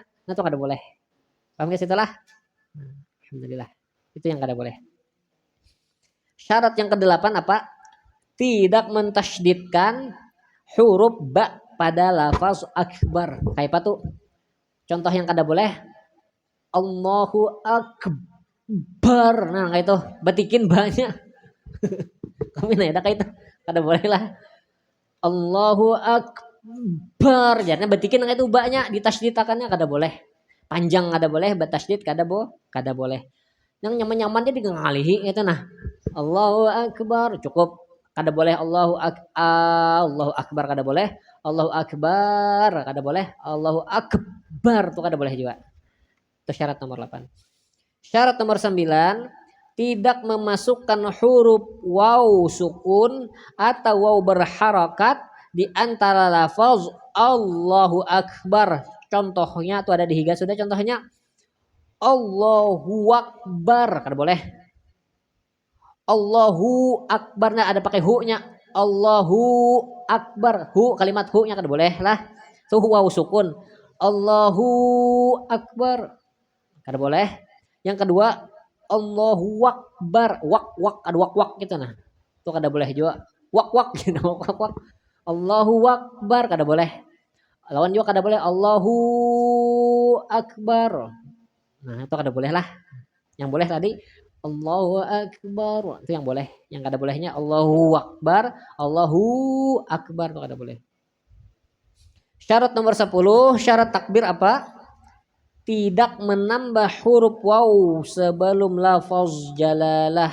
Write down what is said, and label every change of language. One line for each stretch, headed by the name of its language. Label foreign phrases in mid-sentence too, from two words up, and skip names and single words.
Banjar: Nah, itu kada boleh. Paham guys itulah? Alhamdulillah. Itu yang kada boleh.
Indonesian: Syarat yang kedelapan apa? Tidak mentasydidkan huruf ba pada lafaz akbar.
Banjar: Kayak apa tuh? Contoh yang kada boleh
Arabic: الله أكبر.
Banjar: Nah, kayak itu betikin banyak. Kami ada kayak itu. Kada boleh lah.
Arabic: الله أكبر.
Banjar: Jadinya betikin kayak itu banyak, ditasydidkannya kada boleh. Panjang kada boleh, batasydid kada boleh. Yang nyaman-nyaman jadi ngalihi itu nah.
Arabic: الله أكبر cukup.
Banjar: Kada boleh
Arabic: الله أكبر
Banjar: kada boleh.
Arabic: الله أكبر
Banjar: kada boleh.
Arabic: الله أكبر
Banjar: tuh kada boleh juga. Itu syarat nomor 8.
Indonesian: Syarat nomor 9, tidak memasukkan huruf waw sukun atau waw berharakat di antara lafaz
Arabic: الله أكبر.
Banjar: Contohnya tuh ada di higa sudah, contohnya
Arabic: الله أكبر
Banjar: kada boleh.
Arabic: الله أكبر,
Banjar: nah ada pakai hu-nya.
Arabic: الله أكبر,
Banjar: hu kalimat hu-nya kada boleh lah. Itu waw sukun.
Arabic: الله أكبر
Banjar: kada boleh. Yang kedua
Arabic: الله أكبر,
Banjar: wak ada wak gitu nah. Itu kada boleh juga. Wak gitu wak.
Arabic: الله أكبر
Banjar: kada boleh. Lawan juga kada boleh
Arabic: الله أكبر.
Banjar: Nah, itu kada boleh lah. Yang boleh tadi
Arabic: الله أكبر,
Banjar: itu yang boleh. Yang kada bolehnya
Arabic: الله أكبر
Banjar: itu kada boleh.
Indonesian: Syarat nomor 10, syarat takbir apa? Tidak menambah huruf waw sebelum lafaz jalalah.